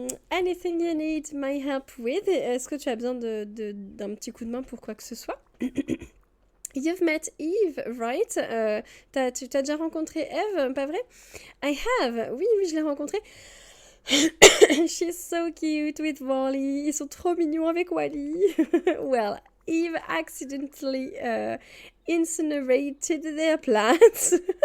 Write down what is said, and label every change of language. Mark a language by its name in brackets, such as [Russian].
[English] Anything you need my help with? [French] Est-ce que tu as besoin d'un petit coup de main pour quoi que ce soit? [English] You've met Eve, right? [French] Tu t'as déjà rencontré Eve, pas vrai? [English] I have. [French] Oui, oui, je l'ai rencontrée. [English] She's so cute with Wally. [French] Ils sont trop mignons avec Wally. [English] Well, Eve accidentally incinerated their plants.